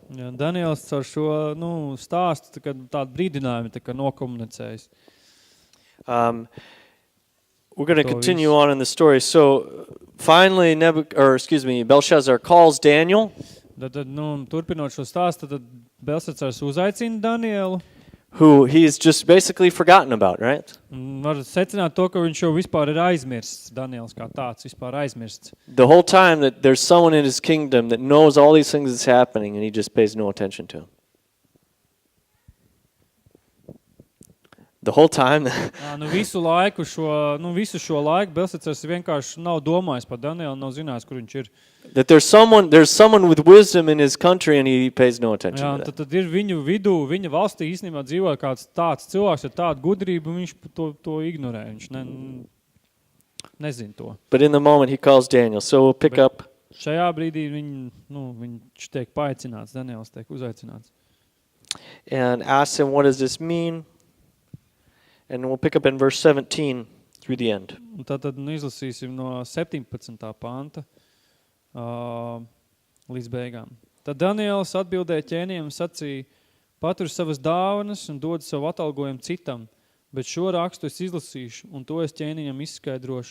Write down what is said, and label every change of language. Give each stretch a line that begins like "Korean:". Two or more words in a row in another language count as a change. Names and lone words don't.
Latvian: Ja, Daniels ar šo stāstu tādu brīdinājumu nokomunicējis.
English: We're going to continue on in the story. So finally, Belshazzar calls Daniel.
Latvian: Tad turpinot šo stāstu, tad Belshazzars uzaicina Danielu.
English: Who he's just basically forgotten about, right?
Latvian: Var secināt to, ka viņš jau vispār ir aizmirsts. Daniels kā tāds vispār aizmirsts.
English: The whole time that there's someone in his kingdom that knows all these things that's happening and he just pays no attention to him. The whole time.
Latvian: Visu šo laiku Belshazzars vienkārši nav domājis par Danielu, nav zinājis, kur viņš ir.
English: That there's someone with wisdom in his country and he pays no attention to that.
Latvian: Tad ir viņu vidū, viņa valstī īstenībā dzīvo kāds tāds cilvēks ar tādu gudrību, un viņš to ignorē. Viņš nezin to.
English: But in the moment he calls Daniel. So we'll pick up.
Latvian: Šajā brīdī viņš tiek paaicināts, Daniels tiek uzaicināts.
English: And ask him, what does this mean? And we'll pick up in verse 17 through the end.
Latvian: Un tad izlasīsim no 17. panta līdz beigām. Tad Daniels atbildēja ķēniņam un sacīja, patur savas dāvanas un dod savu atalgojumu citam, bet šo rakstu es izlasīšu un to es ķēniņam izskaidrošu.